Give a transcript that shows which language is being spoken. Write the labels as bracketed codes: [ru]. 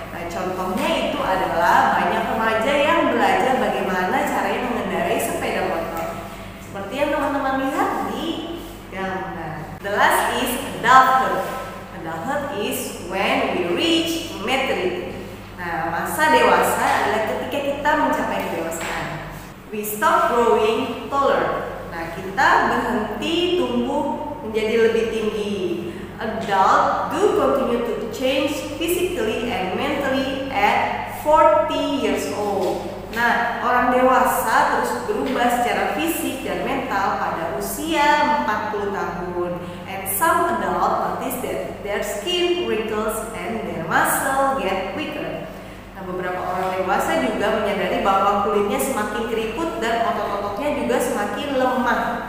[id] Nah, contohnya itu adalah banyak remaja yang belajar bagaimana caranya mengendarai sepeda motor. Seperti yang teman-teman lihat di gambar. [en] The last is adulthood. Adulthood is when we reach maturity. [id] Nah, masa dewasa adalah ketika kita mencapai kedewasaan. [en] We stop growing taller. [id] Nah, kita berhenti tumbuh menjadi lebih tinggi. [en] Adult do continue to change physically and mentally at 40 years old. [id] Nah, orang dewasa terus berubah secara fisik dan mental pada usia 40 tahun. [en] And some adults notice that their skin wrinkles and their muscle get weaker. [id] Nah, beberapa orang dewasa juga menyadari bahwa kulitnya semakin keriput dan otot-ototnya juga semakin lemah.